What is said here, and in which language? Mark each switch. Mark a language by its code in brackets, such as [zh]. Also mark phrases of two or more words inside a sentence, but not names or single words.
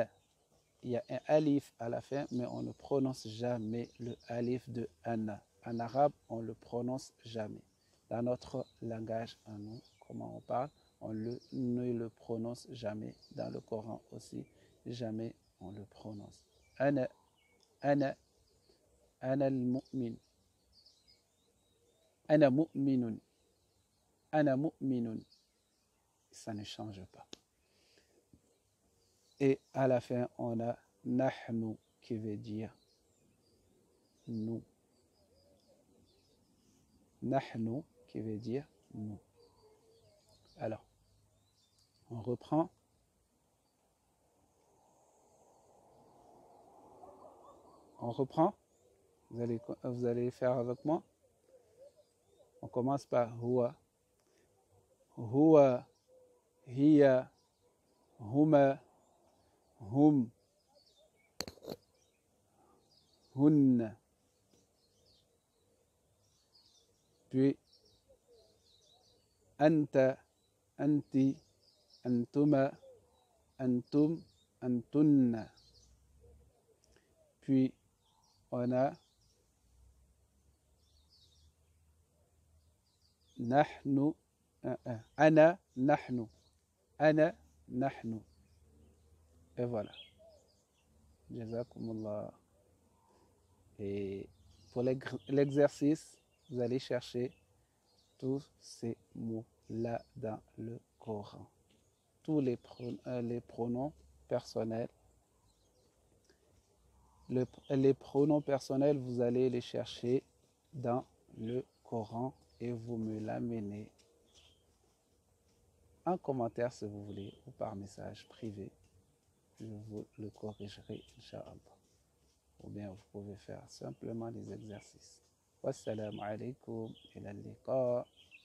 [fr] Il y a un alif à la fin, mais on ne prononce jamais le alif de ana. En arabe, on ne le prononce jamais. Dans notre langage, en nous, comment on parle, ne le prononce jamais. Dans le Coran aussi, jamais on le prononce. [ar] أنا، أنا، أنا المؤمن. أنا مؤمنٌ. أنا مؤمنٌ. [fr] Ça ne change pas. Et à la fin, on a nahnu qui veut dire nous. Nahnu qui veut dire nous. Alors, on reprend. On reprend. Vous allez faire avec moi. On commence par huwa. [ar] هو، هي، هما، هم، هنّ. Puis أنتَ، أنتِ، أنتما، أنتم، أنتنّ. [fr] Puis on a [ar] نحن، أنا، نحن، أنا، نحن. [fr] Et voilà. Jazakumullah. Et pour l'exercice, vous allez chercher tous ces mots-là dans le Coran. Tous les pronoms personnels. Les pronoms personnels, vous allez les chercher dans le Coran et vous me l'amenez en commentaire si vous voulez ou par message privé. Je vous le corrigerai, Inch'Allah. Ou bien vous pouvez faire simplement les exercices. [ar] والسلام عليكم إلى اللقاء.